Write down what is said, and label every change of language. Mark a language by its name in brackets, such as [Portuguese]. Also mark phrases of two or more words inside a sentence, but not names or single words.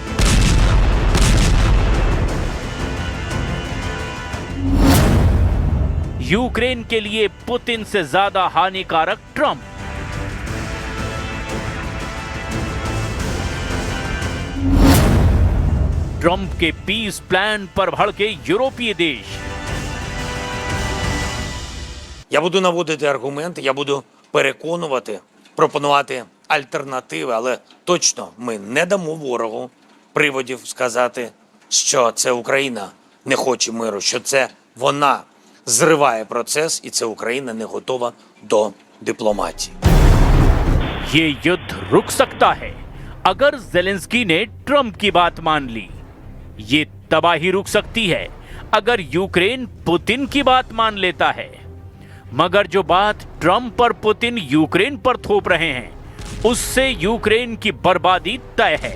[Hindi] यूक्रेन के लिए पुतिन से ज्यादा हानिकारक ट्रंप। ट्रंप के [English] peace plan [Hindi] पर भड़के यूरोपीय देश। [Ukrainian] Я буду наводити аргументи, я буду переконувати, пропонувати альтернативи, але точно ми не дамо ворогу приводів сказати, що це Україна не хоче миру, що це вона зриває процес, і це Україна не готова до дипломатії. [Hindi] ये युद्ध रुक सकता है अगर ज़ेलेंस्की ने ट्रंप की बात मान ली। ये तबाही रुक सकती है अगर यूक्रेन पुतिन की बात मान लेता है। मगर जो बात ट्रंप और पुतिन यूक्रेन पर थोप रहे हैं, उससे यूक्रेन की बर्बादी तय है।